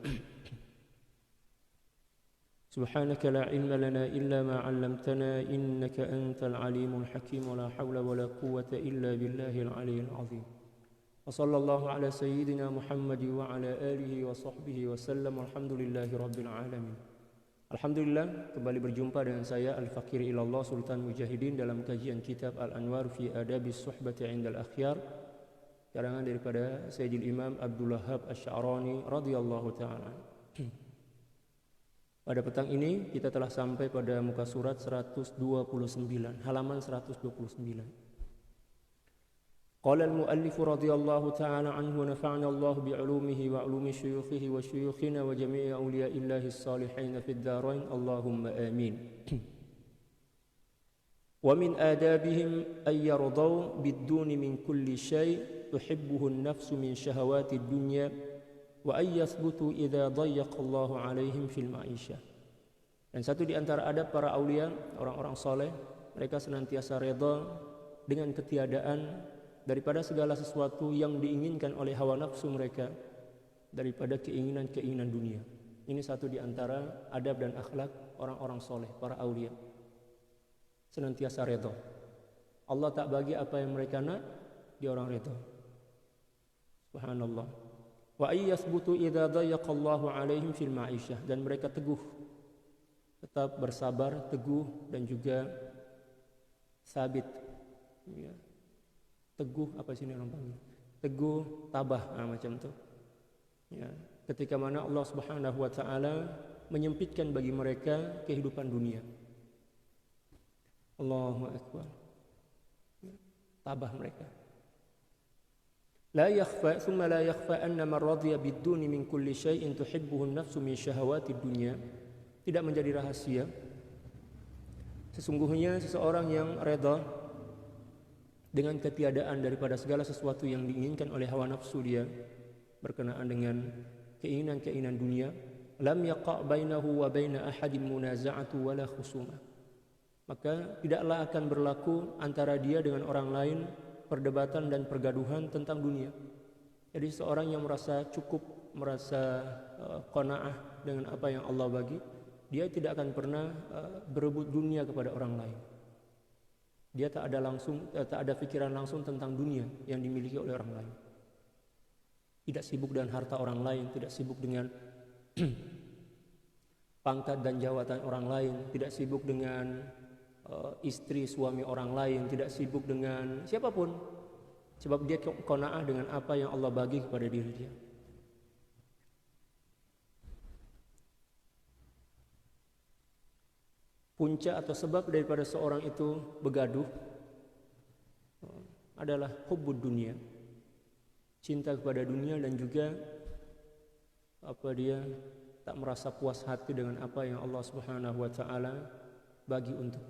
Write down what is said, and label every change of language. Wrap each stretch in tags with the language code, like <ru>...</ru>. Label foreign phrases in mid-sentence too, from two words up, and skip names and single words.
<ar>سبحانك لا علم لنا إلا ما علمتنا إنك أنت العليم الحكيم ولا حول ولا قوة إلا بالله العلي العظيم وصلى الله على سيدنا محمد وعلى آله وصحبه وسلم والحمد لله رب العالمين.</ar> <ms>Alhamdulillah, kembali berjumpa dengan saya Al-Fakir Ilallah Sultan Mujahidin dalam kajian kitab Al-Anwar fi Adabis Suhbati Indal Akhyar, karangan daripada Sayyidil Imam Abdul Wahhab Asy-Sya'rani</ms> <ar>رضي الله تعالى.</ar> <ms>Pada petang ini kita telah sampai pada muka surat 129, halaman 129.</ms> <ar>قال المؤلف رضي الله تعالى عنه نفعنا الله بعلومه وعلوم شيوخه وشيوخنا وجميع أولياء الله الصالحين في الدارين اللهم آمين. ومن آدابهم أن يرضوا بالدون من كل شيء تحبه النفس من شهوات الدنيا وأن يثبتوا إذا ضيق الله عليهم في المعيشة.</ar> <ms>Dan satu di antara adab para aulia, orang-orang saleh, mereka senantiasa redha dengan ketiadaan daripada segala sesuatu yang diinginkan oleh hawa nafsu mereka daripada keinginan-keinginan dunia. Ini satu di antara adab dan akhlak orang-orang soleh, para aulia. Senantiasa redha. Allah tak bagi apa yang mereka nak, dia orang redha. Subhanallah.</ms> <ar>وأن يثبتوا إذا ضيق الله عليهم في المعيشة,</ar> <ms>dan mereka teguh, tetap bersabar, teguh dan juga sabit. Ya. Teguh apa sini orang panggil? Teguh, tabah, macam tu. Ya, ketika mana</ms> <ar>الله سبحانه وتعالى</ar> <ms>menyempitkan bagi mereka kehidupan dunia.</ms> <ar>الله أكبر.</ar> <ms>Ya, tabah mereka.</ms> <ar>لا يخفى ثم لا يخفى أن من رضي بالدون من كل شيء تحبه النفس من شهوات الدنيا.</ar> <ms>Tidak menjadi rahasia. Sesungguhnya seseorang yang redha dengan ketiadaan daripada segala sesuatu yang diinginkan oleh hawa nafsu dia berkenaan dengan keinginan-keinginan dunia,</ms> <ar>لم يقع بينه وبين أحد منازعة ولا خصومة,</ar> <ms>maka tidaklah akan berlaku antara dia dengan orang lain perdebatan dan pergaduhan tentang dunia. Jadi seorang yang merasa cukup, merasa qanaah dengan apa yang Allah bagi, dia tidak akan pernah berebut dunia kepada orang lain. Dia tak ada pikiran langsung tentang dunia yang dimiliki oleh orang lain. Tidak sibuk dengan harta orang lain, tidak sibuk dengan pangkat dan jabatan orang lain, tidak sibuk dengan istri suami orang lain, tidak sibuk dengan siapapun, sebab dia qanaah dengan apa yang Allah bagi kepada diri dia. Punca atau sebab daripada seorang itu begaduh adalah</ms> <ar>حب الدنيا,</ar> <ms>cinta kepada dunia, dan juga dia tak merasa puas hati dengan apa yang</ms> <ar>الله سبحانه وتعالى</ar> <ms>bagi untuknya.</ms>